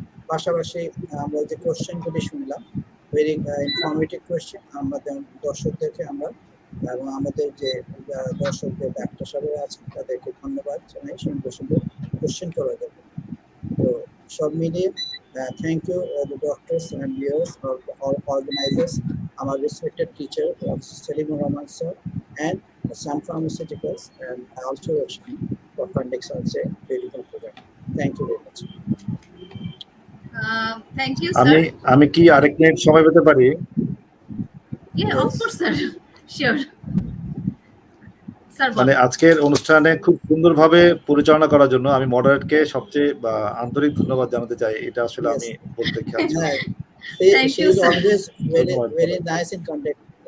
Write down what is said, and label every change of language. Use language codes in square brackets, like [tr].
[bn] পাশাপাশি আমরা যে কোশ্চেনগুলি শুনলাম, ভেরি ইনফরমেটিভ কোশ্চেন, আমাদের দর্শকদেরকে আমরা এবং আমাদের যে দর্শকদের ডাক্তার সাহেবরা আছেন তাদেরকে ধন্যবাদ জানাই সুন্দর সুন্দর কোশ্চেন করার জন্য। তো সব মিলিয়ে [en] thank you the doctors and viewers, all organizers, our respected teacher Salim Rahman sir and Sun Pharmaceuticals, and also for conducting such a beautiful program. Thank you very much. Thank you, sir. [bn] আমি কি আরেক minute সময় পেতে পারি? [en] Yeah, of course, sir. Sure. [bn] মানে আজকের অনুষ্ঠানে খুব সুন্দরভাবে পরিচালনা করার জন্য আমি মডারেটকে সবচেয়ে আন্তরিক ধন্যবাদ জানাতে চাই। এটা আসলে আমি বলতে খেয়াল ছিল। [en] Thank you, sir. Always very nice in conduct.